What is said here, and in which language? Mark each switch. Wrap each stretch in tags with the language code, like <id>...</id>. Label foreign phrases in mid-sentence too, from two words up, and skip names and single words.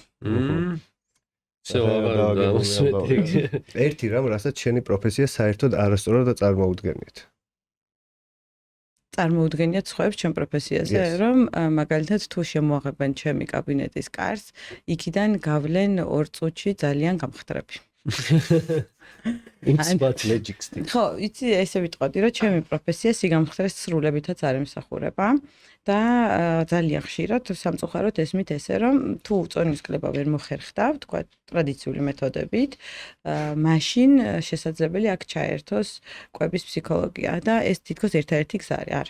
<ka>ერთი რამ, რასაც შენი პროფესია საერთოდ არასწორად წარმოუდგენიათ. წარმოუდგენიათ სხვაებს ჩემ პროფესიაზე, რომ მაგალითად თუ შემოაღებენ ჩემი კაბინეტის კარს, იქიდან გავლენ 2 წუთში ძალიან გამხდრები.</ka> <en>It's but magic stick.</en> <ka>ხო, იცი ესე ვიტყოდი, რომ ჩემი პროფესია სიგამხდრეს სრულებითაც არ ემსახურება და ძალიან ხშირად სამწუხაროდ ესმით ესე, რომ თუ წონის კლება ვერ მოხერხდა, თქვა ტრადიციული მეთოდებით, მაშინ შესაძლებელი აქ ჩაერთოს კვების ფსიქოლოგია და ეს თითქოს ერთ-ერთი გზა არის.</ka>